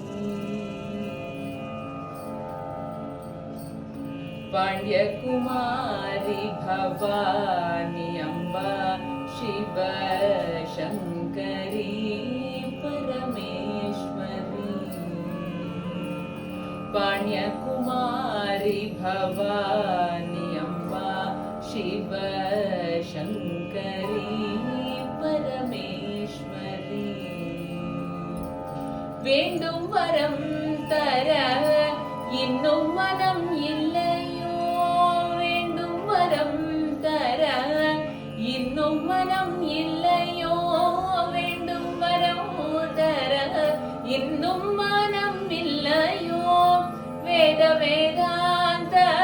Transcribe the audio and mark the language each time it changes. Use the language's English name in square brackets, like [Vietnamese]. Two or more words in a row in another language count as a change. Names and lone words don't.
[Sanskrit] पाण्ड्यकुमारी भवानी अम्बा शिव शङ्करी परमेश्वरी, पाण्ड्यकुमारी भवानी अम्बा शिव शङ्करी परमेश्वरी. [Tamil] வேண்டும் வரம் தர இன்னும் மனம் இல்லையோ, வேண்டும் வரம் தர இன்னும் மனம் இல்லையோ, வேண்டும் வரம் தர இன்னும் மனம் இல்லையோ, வேத வேதாந்த